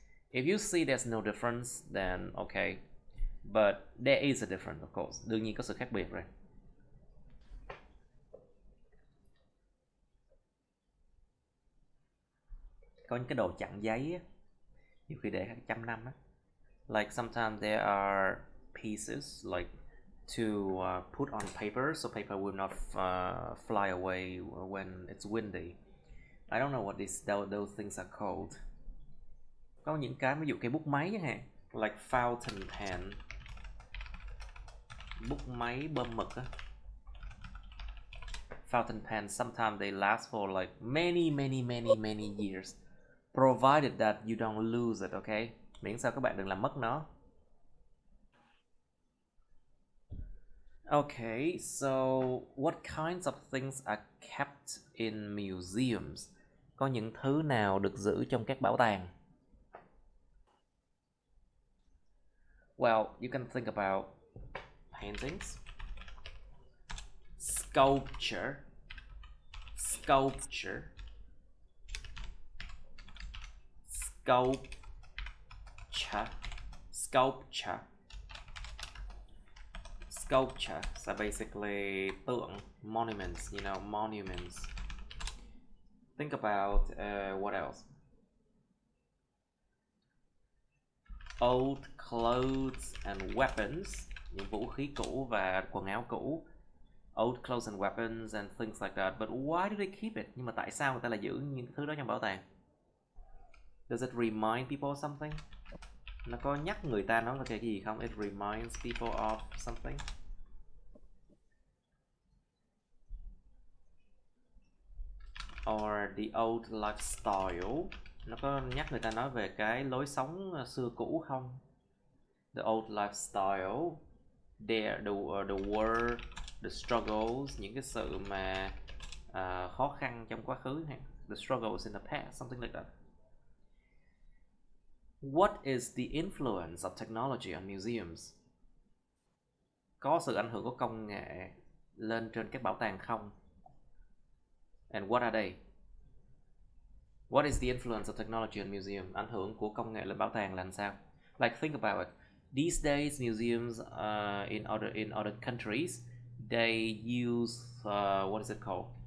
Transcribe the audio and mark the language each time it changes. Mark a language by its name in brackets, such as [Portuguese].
[English] If you see there's no difference, then okay. But there is a difference, of course. [Vietnamese] Đương nhiên có sự khác biệt rồi. Có những cái đồ chặn giấy á, nhiều khi để hàng trăm năm á. [English] Like sometimes there are pieces like to put on paper, so paper will not fly away when it's windy. I don't know what those things are called. [Vietnamese] Có những cái ví dụ cái bút máy chẳng hạn, [English] like fountain pen, [Vietnamese] bút máy bơm mực á. [English] Fountain pens, sometimes they last for like many years, provided that you don't lose it, okay? [Vietnamese] Miễn sao các bạn đừng làm mất nó. [English] Okay, so what kinds of things are kept in museums? [Vietnamese] Có những thứ nào được giữ trong các bảo tàng? [English] Well, you can think about paintings, sculpture, sculpture, sculpture, sculpture, sculpture. So basically tượng, monuments, you know, monuments. Think about what else? Old clothes and weapons, [Vietnamese] những vũ khí cũ và quần áo cũ. [English] Old clothes and weapons and things like that. But why do they keep it? [Vietnamese] Nhưng mà tại sao người ta lại giữ những thứ đó trong bảo tàng? [English] Does it remind people of something? [Vietnamese] Nó có nhắc người ta nói về cái gì không? [English] It reminds people of something. Or the old lifestyle. [Vietnamese] Nó có nhắc người ta nói về cái lối sống xưa cũ không? [English] The old lifestyle, the world, the struggles, [Vietnamese] những cái sự mà khó khăn trong quá khứ, [English] the struggles in the past, something like that. What is the influence of technology on museums? [Vietnamese] Có sự ảnh hưởng của công nghệ lên trên các bảo tàng không? [English] And what are they? What is the influence of technology on museum? [Vietnamese] Ảnh hưởng của công nghệ lên bảo tàng là làm sao? [English] Like think about it. These days, museums in other countries, they use what is it called?